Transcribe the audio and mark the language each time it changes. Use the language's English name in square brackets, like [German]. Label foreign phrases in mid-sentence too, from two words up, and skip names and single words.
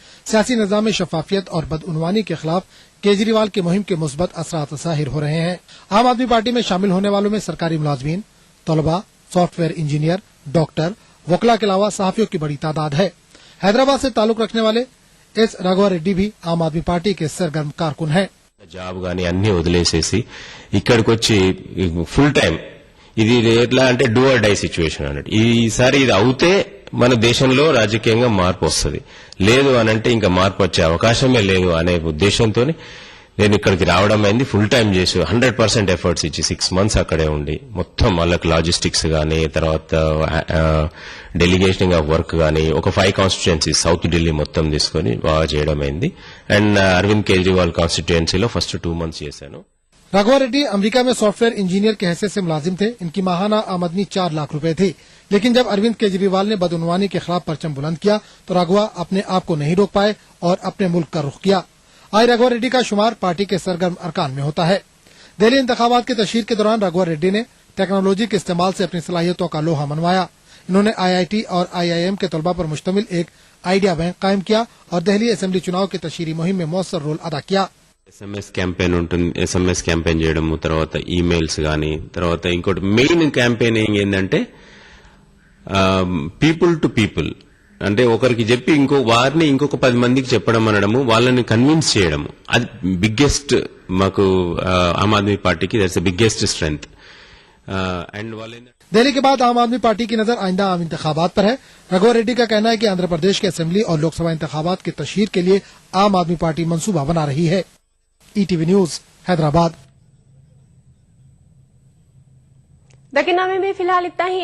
[Urdu] سیاسی نظام میں شفافیت اور بدعنوانی کے خلاف کیجریوال کی مہم کے مثبت اثرات ظاہر ہو رہے ہیں. عام آدمی پارٹی میں شامل ہونے والوں میں سرکاری ملازمین، طلبہ, [English] software engineer, [Urdu] ڈاکٹر، وکلا کے علاوہ صحافیوں کی بڑی تعداد ہے. حیدرآباد سے تعلق رکھنے والے ایس رگھوور ریڈی بھی عام آدمی پارٹی کے سرگرم کارکن ہیں. [Telugu] జాబ్ గాని అన్ని వదిలేసేసి ఇక్కడికి వచ్చి [English] full time [Telugu] ఇది ఎట్లా అంటే [English] do or die situation [Telugu] అన్నట్టు. ఈసారి ఇది అవుతే మన దేశంలో రాజకీయంగా మార్పు వస్తుంది, లేదు అనంటే ఇంకా మార్పు వచ్చే అవకాశమే లేదు అనే ఉద్దేశంతో నేను ఇక్కడికి రావడం అయింది. [English] full time [Telugu] చేసి 100% ఎఫర్ట్స్ ఇచ్చి 6 months అక్కడే ఉండి మొత్తం వాళ్ళకి లాజిస్టిక్స్ గానీ, తర్వాత [English] delegationing of work [Telugu] గానీ, ఒక 5 కాన్స్టిట్యుయెన్సీస్ సౌత్ ఢిల్లీ మొత్తం తీసుకుని బాగా చేయడం అయింది. అండ్ అరవింద్ కేజ్రీవాల్ కాన్స్టిట్యుయెన్సీలో ఫస్ట్ 2 months చేశాను. [Urdu] رگھوور ریڈی امریکہ میں [English] software engineer [Urdu] کے حیثیت سے ملازم تھے. ان کی ماہانہ آمدنی 4 لاکھ روپے تھی، لیکن جب اروند کیجریوال نے بدعنوانی کے خلاف پرچم بلند کیا تو رگھوا اپنے آپ کو نہیں روک پائے اور اپنے ملک کا رخ کیا. آج رگھوور ریڈی کا شمار پارٹی کے سرگرم ارکان میں ہوتا ہے. دہلی انتخابات کی تشہیر کے دوران رگھوور ریڈی نے ٹیکنالوجی کے استعمال سے اپنی صلاحیتوں کا لوہا منوایا. انہوں نے IIT اور IIM کے طلبہ پر مشتمل ایک [English] idea bank [Urdu] قائم کیا اور دہلی اسمبلی چناؤ کی تشہیری مہم میں موثر رول ادا کیا. [English] SMS campaign [Telugu] ఉంటుంది, [English] SMS campaign [Telugu] చేయడము, తర్వాత ఈమెయిల్స్ గానీ, తర్వాత ఇంకోటి [English] main campaigning [Telugu] ఏంటంటే [English] people to people, [Telugu] అంటే ఒకరికి చెప్పి వారిని ఇంకొక 10 మందికి చెప్పడం అనడము, వాళ్ళని కన్విన్స్ చేయడము, అది బిగ్గెస్ట్ మాకు ఆమ్ ఆద్మీ పార్టీకి [English] that's the biggest strength. [Telugu] అండ్ [Urdu] دہلی کے بعد عام آدمی پارٹی کی نظر آئندہ عام انتخابات پر ہے. رگھوور ریڈی کا کہنا ہے کہ آندھرا پردیش کے اسمبلی اور لوک سبھا انتخابات کی تشہیر کے لیے عام آدمی پارٹی منصوبہ بنا رہی ہے. ETV نیوز حیدرآباد. دکنامے میں فی الحال اتنا ہی.